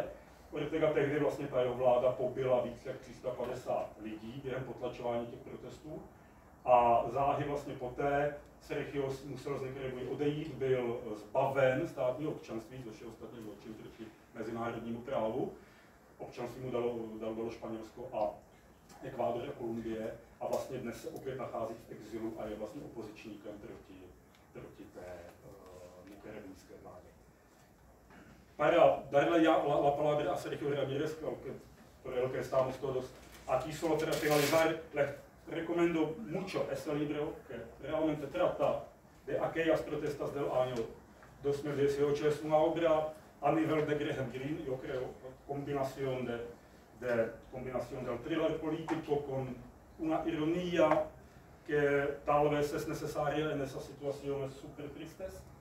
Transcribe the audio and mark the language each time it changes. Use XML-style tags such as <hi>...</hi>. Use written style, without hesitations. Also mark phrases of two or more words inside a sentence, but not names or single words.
<cs>Ortega tehdy vlastně ta jeho vláda pobila více jak 350 lidí během potlačování těch protestů a záhy vlastně poté Sergio musel z Nikaraguy odejít, byl zbaven státního občanství, což je ostatně zločin proti mezinárodnímu právu. Občanství mu dalo Španělsko a Ekvádor a Kolumbie a vlastně dnes se opět nachází v exilu a je vlastně opozičníkem proti té nikaragujské vládě.</cs> <es>Para darle ya la palabra a Sergio Ramírez, por el que estamos todos aquí solo para finalizar, les recomiendo mucho este libro que realmente trata de aquellas protestas del año 2018. Es una obra a nivel de Graham Greene, yo creo, combinación del thriller político con una ironía que tal vez es necesaria en esas situaciones súper tristes.</es>